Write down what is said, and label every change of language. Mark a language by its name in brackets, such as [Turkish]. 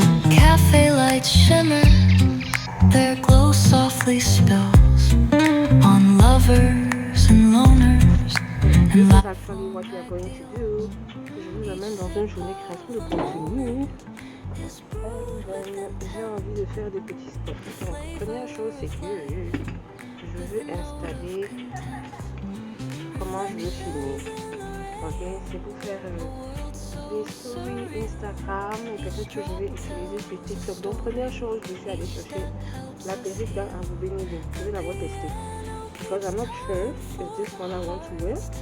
[English] Cafe lights shimmer, their glow softly spills on lovers and loners and This is actually what we are going to do. [French] Je vous amène dans une journée création de contenu. J'ai envie de faire des petits steps. Donc, première chose, c'est que je veux installer comment je veux filmer. Ok, c'est pour faire des stories Instagram et peut-être que je vais utiliser sur TikTok. Donc, première chose, je suis allée chercher la perruque dans Abu Benidi. Je vais l'avoir testée. [English] Because I'm not sure if this one I want to wear.